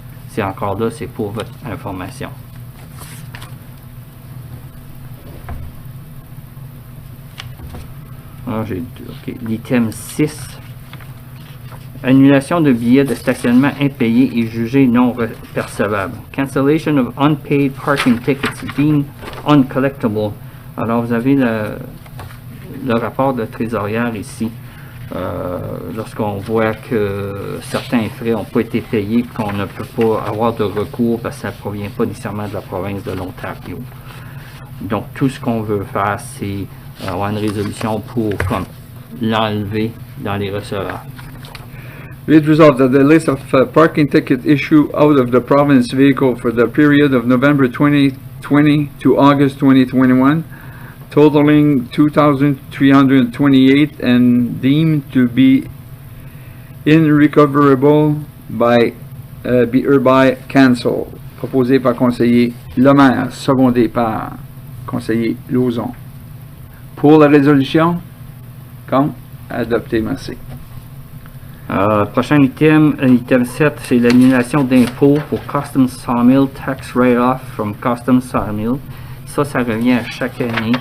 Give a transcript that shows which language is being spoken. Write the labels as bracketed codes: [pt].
[fr] C'est encore là, c'est pour votre information. Okay. L'item 6. Annulation de billets de stationnement impayés et jugés non percevables. [en] Cancellation of unpaid parking tickets deemed uncollectible. [fr] Alors, vous avez le rapport de trésorière ici. Lorsqu'on voit que certains frais n'ont pas été payés et qu'on ne peut pas avoir de recours parce que ça ne provient pas nécessairement de la province de l'Ontario. Donc, tout ce qu'on veut faire, c'est avoir une résolution pour l'enlever dans les recevables. [en] Be it resolved that the list of parking ticket issue out of the province vehicle for the period of November 2020 to August 2021, totaling 2,328 and deemed to be irrecoverable be hereby cancelled. [fr] Proposé par conseiller Lemaire, secondé par conseiller Lauzon. Pour la résolution, contre, adopté, merci. Prochain item, item 7, c'est l'annulation d'impôts pour Custom Sawmill [en] Tax Write-Off from Custom Sawmill. [fr] Ça revient à chaque année.